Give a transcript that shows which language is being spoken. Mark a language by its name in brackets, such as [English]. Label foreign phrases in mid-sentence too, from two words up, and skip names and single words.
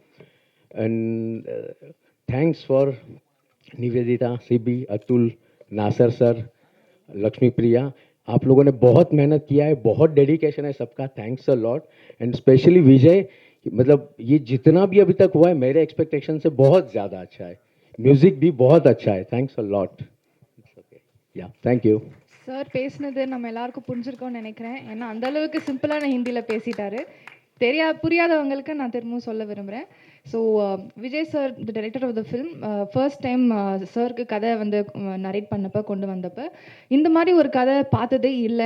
[English] and thanks for [Hindi] निवेदिता, सीबी, अतुल, नासर सर, लक्ष्मी प्रिया, आप लोगों ने बहुत मेहनत किया है, बहुत डेडिकेशन है सबका, [English] thanks a lot. and specially [Hindi] विजय, मतलब ये जितना भी अभी तक हुआ है मेरे एक्सपेक्टेशन से बहुत ज़्यादा अच्छा है, म्यूज़िक भी बहुत अच्छा है, [English] thanks a lot. yeah thank you. [Tamil] சார் பேசினது நம்ம எல்லாருக்கும் புரிஞ்சிருக்கோன்னு நினைக்கிறேன். ஏன்னா அந்த அளவுக்கு சிம்பிளான ஹிந்தியில் பேசிட்டாரு. புரியாதவங்களுக்கு நான் திரும்பவும் சொல்ல விரும்புகிறேன். ஸோ விஜய் சார், [English] the director of the film, first time [Tamil] சாருக்கு கதை வந்து நரேட் பண்ணப்போ கொண்டு வந்தப்போ இந்த மாதிரி ஒரு கதை பார்த்ததே இல்லை.